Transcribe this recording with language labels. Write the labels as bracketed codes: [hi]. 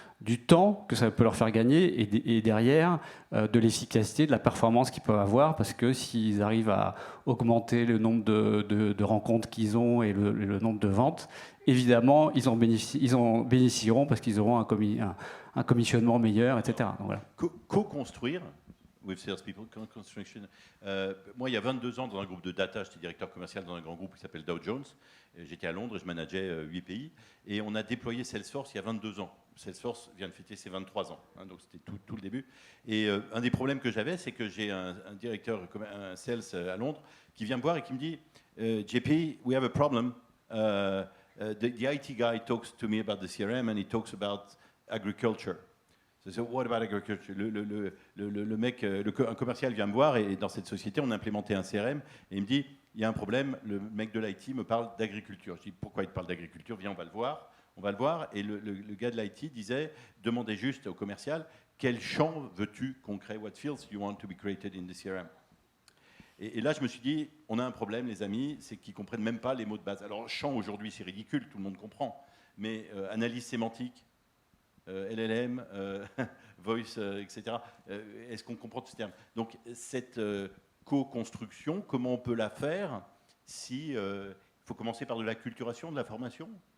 [fr] du temps que ça peut leur faire gagner et derrière de l'efficacité, de la performance qu'ils peuvent avoir, parce que s'ils arrivent à augmenter le nombre de rencontres qu'ils ont et le nombre de ventes, évidemment, ils en bénéficieront parce qu'ils auront un commissionnement meilleur, etc. Donc, voilà. [en] Co-construire with salespeople, co-construction. [fr] Moi, il y a 22 ans, dans un groupe de data, j'étais directeur commercial dans un grand groupe qui s'appelle Dow Jones. J'étais à Londres, je manageais 8 pays. Et on a déployé Salesforce il y a 22 ans. Salesforce vient de fêter ses 23 ans, hein, donc c'était tout le début. Et un des problèmes que j'avais, c'est que j'ai un directeur, un sales à Londres, qui vient me voir et qui me dit JP, [en] we have a problem. The IT guy talks to me about the CRM and he talks about agriculture. So what about agriculture? [fr] Le mec, un commercial vient me voir et dans cette société, on a implémenté un CRM et il me dit, il y a un problème, le mec de l'IT me parle d'agriculture. Je dis, pourquoi il te parle d'agriculture? Viens, on va le voir. On va le voir. Et le gars de l'IT disait, demandez juste au commercial, quel champ veux-tu qu'on crée? [en] What fields you want to be created in the CRM? [fr] Et là, je me suis dit, on a un problème, les amis, c'est qu'ils ne comprennent même pas les mots de base. Alors, champ, aujourd'hui, c'est ridicule, tout le monde comprend. Mais analyse sémantique, LLM, voice, etc. Est-ce qu'on comprend tous ces termes? Donc, cette co-construction, comment on peut la faire si il faut commencer par de l'acculturation, de la formation?